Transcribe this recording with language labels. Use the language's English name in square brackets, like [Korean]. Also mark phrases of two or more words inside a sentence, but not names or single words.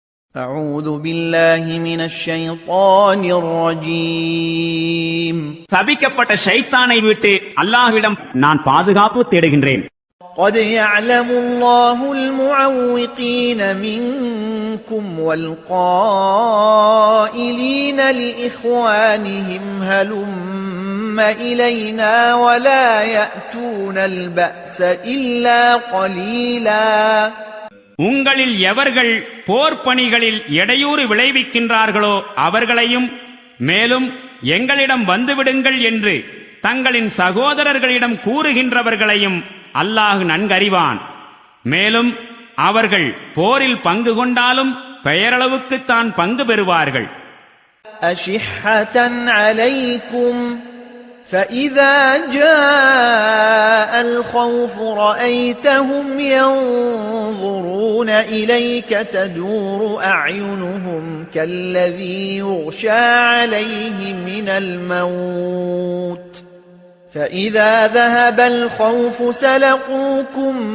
[Arabic] أعوذ بالله من الشيطان الرجيم [Tamil] சபிக்கப்பட்ட ஷைத்தானை விட்டு அல்லாஹ்விடம் நான் பாதுகாப்பு தேடுகின்றேன். [Arabic] قد يعلم الله المعوقين منكم والقائلين لإخوانهم هلم إلينا ولا يأتون البأس إلا قليلا. [Tamil] உங்களில் எவர்கள் போர் பணிகளில் இடையூறு விளைவிக்கின்றார்களோ அவர்களையும் மேலும் எங்களிடம் வந்துவிடுங்கள் என்று தங்களின் சகோதரர்களிடம் கூறுகின்றவர்களையும் அல்லாஹ் நன்கறிவான். மேலும் அவர்கள் போரில் பங்கு கொண்டாலும் பெயரளவுக்குத்தான் பங்கு பெறுவார்கள். [Arabic] أشحة عليكم فإذا جاء الخوف رأيتهم ينظرون إليك تدور أعينهم كالذي يغشى عليه من الموت فإذا ذهب الخوف سلقوكم